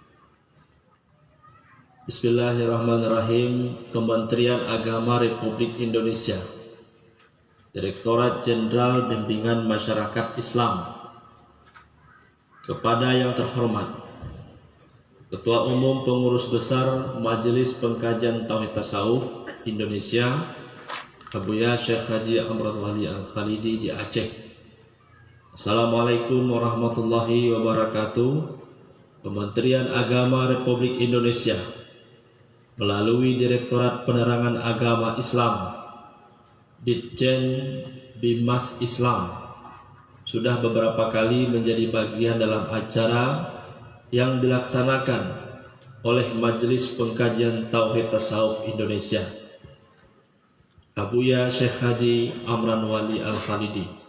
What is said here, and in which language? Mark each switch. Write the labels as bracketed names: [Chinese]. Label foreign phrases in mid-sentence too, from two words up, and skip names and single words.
[Arabic] Bismillahirrahmanirrahim. [Indonesian] Kementerian Agama Republik Indonesia, Direktorat Jenderal Bimbingan Masyarakat Islam. Kepada yang terhormat Ketua Umum Pengurus Besar Majelis Pengkajian Tauhid Tasawuf Indonesia, Abuya Syekh Haji Amran Wali Al-Khalidi di Aceh. [Arabic] Assalamualaikum warahmatullahi wabarakatuh. [Indonesian] Kementerian Agama Republik Indonesia melalui Direktorat Penerangan Agama Islam, Ditjen Bimas Islam, sudah beberapa kali menjadi bagian dalam acara yang dilaksanakan oleh Majelis Pengkajian Tauhid Tasawuf Indonesia, Abuya Syekh Haji Amran Wali Al-Khalidi.